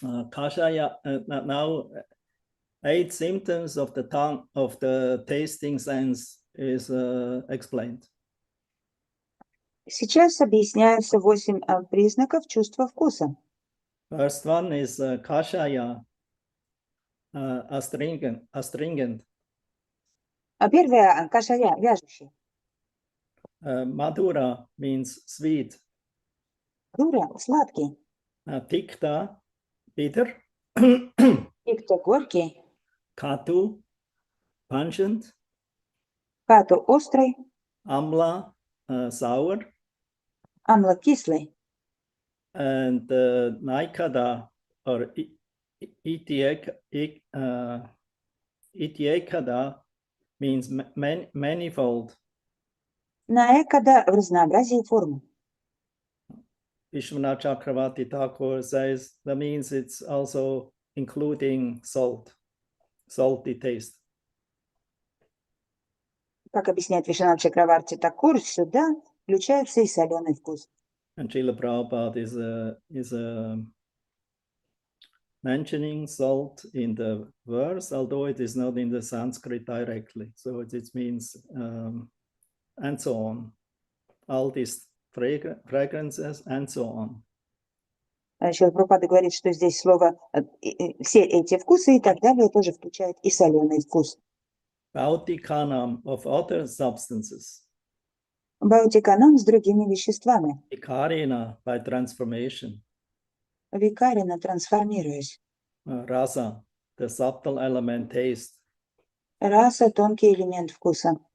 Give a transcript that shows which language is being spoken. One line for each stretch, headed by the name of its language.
English: Kashaya, now 8 symptoms of the tongue, of the tasting sense is explained.
Russian: Сейчас объясняются 8 признаков чувства вкуса.
English: First one is kashaya, astringent.
Russian: Первое – кашая, вяжущий.
English: Madhura means sweet.
Russian: Дура – сладкий.
English: Tikta, bitter.
Russian: Пикта – горький.
English: Katu, pungent.
Russian: Кату – острый.
English: Amla, sour.
Russian: Амла – кислый.
English: And Naikada or Itiekada means manifold.
Russian: Наэкада – в разнообразии формы.
English: Vishwanath Chakravarti Thakur says that means it's also including salt, salty taste.
Russian: Как объясняет Вишванат Чакраварти Такур, сюда включается и соленый вкус.
English: And Srila Prabhupada is mentioning salt in the verse, although it is not in the Sanskrit directly. So it means, and so on. All these fragrances and so on.
Russian: Шрила Прабхупада говорит, что здесь слово, все эти вкусы и так далее тоже включает и соленый вкус.
English: Bautikhanam of other substances.
Russian: Баутиканам с другими веществами.
English: Vikarina by transformation.
Russian: Викарина, трансформируясь.
English: Rasa, the subtle element taste.
Russian: Раса – тонкий элемент вкуса.